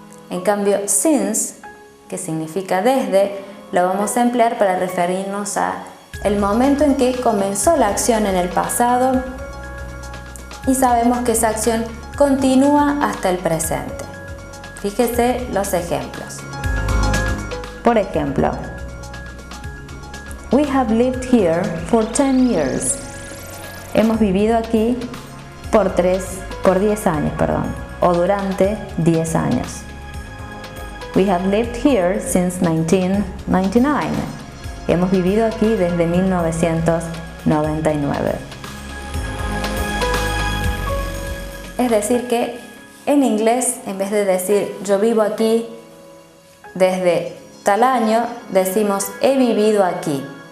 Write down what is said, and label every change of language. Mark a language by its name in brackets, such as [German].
[Spanish] En cambio, since, que significa desde, lo vamos a emplear para referirnos a el momento en que comenzó la acción en el pasado y sabemos que esa acción continúa hasta el presente. Fíjese los ejemplos. Por ejemplo, [English] we have lived here for 10 years. [Spanish] Hemos vivido aquí por 10 años, o durante 10 años. [English] We have lived here since 1999. [Spanish] Hemos vivido aquí desde 1999. Es decir que en inglés, en vez de decir yo vivo aquí desde tal año, decimos he vivido aquí.